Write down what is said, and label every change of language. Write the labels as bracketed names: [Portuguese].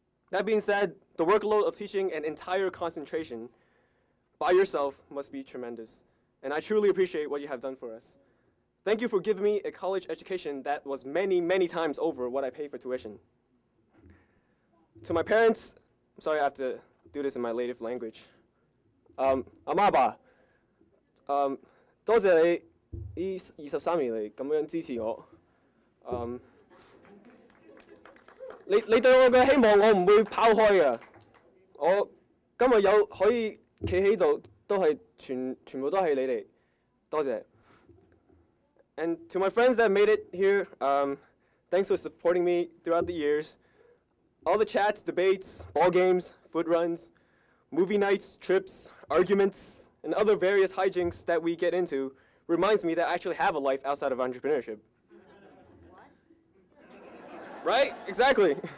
[English] That being said, the workload of teaching an entire concentration by yourself must be tremendous, and I truly appreciate what you have done for us. Thank you for giving me a college education that was many, many times over what I paid for tuition. To my parents, I'm sorry I have to do this in my native language. [Cantonese] Amaba, 多謝你呢23年嚟咁樣支持我。你對我嘅希望我唔會拋開嘅。我今日有可以企喺度，都係全部都係你哋。多謝。 [English] And to my friends that made it here, thanks for supporting me throughout the years. All the chats, debates, ball games, food runs, movie nights, trips, arguments, and other various hijinks that we get into reminds me that I actually have a life outside of entrepreneurship. What? Right? Exactly.